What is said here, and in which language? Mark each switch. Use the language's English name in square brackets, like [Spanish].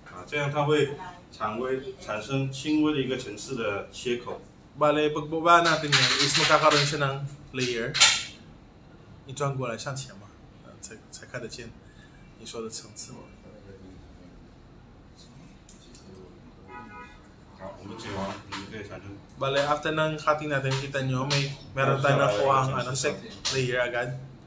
[Chinese] 这样它会产生轻微的一个层次的切口。 [Filipino] Bale, pagbaba natin yan, is magkakaroon siya ng layer. [Chinese] 你转过来向前嘛，才看得见你说的层次嘛。好，我们剪完，你们可以产生。 [Filipino] Bale, after ng cutting natin, kita nyo, meron tayo nakuha ang layer agad.